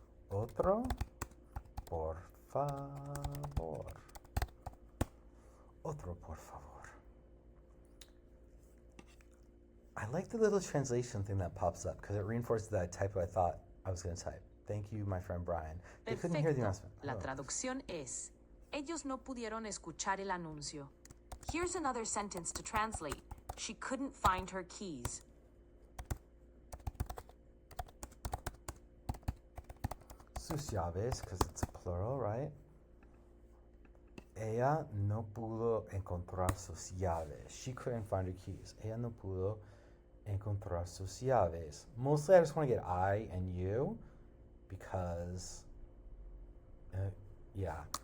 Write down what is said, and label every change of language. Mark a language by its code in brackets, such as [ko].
[es] Otro, por favor. Otro, por favor. [en] I like the little translation thing that pops up because it reinforces that type I thought I was going to type. Thank you, my friend Brian. They couldn't hear the announcement. [es] La traducción es, ellos no pudieron escuchar el anuncio. [en] Here's another sentence to translate. She couldn't find her keys. [es] Sus llaves, [en] because it's plural, right? [es] Ella no pudo encontrar sus llaves. [en] She couldn't find her keys. [es] Ella no pudo encontrar sus llaves. [en] Mostly I just want to get I and you because, yeah.